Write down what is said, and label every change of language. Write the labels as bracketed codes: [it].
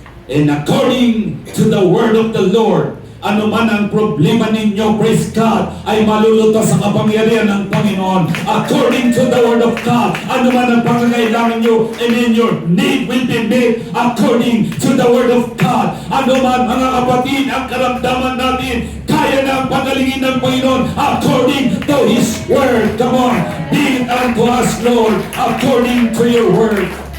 [en] And according to the word of the Lord, [tl] ano man ang problema ninyo, [en] praise God, [tl] ay malulutas sa kapangyarihan ng Panginoon. [en] According to the word of God, [tl] ano man ang pangangailangan nyo, [en] and in your need will be made according to the word of God. [tl] Ano man, mga kapatid, ang karamdaman natin, kaya na ang pagalingin ng Panginoon [en] according to His word. Come on, be it unto us, Lord, according to your word.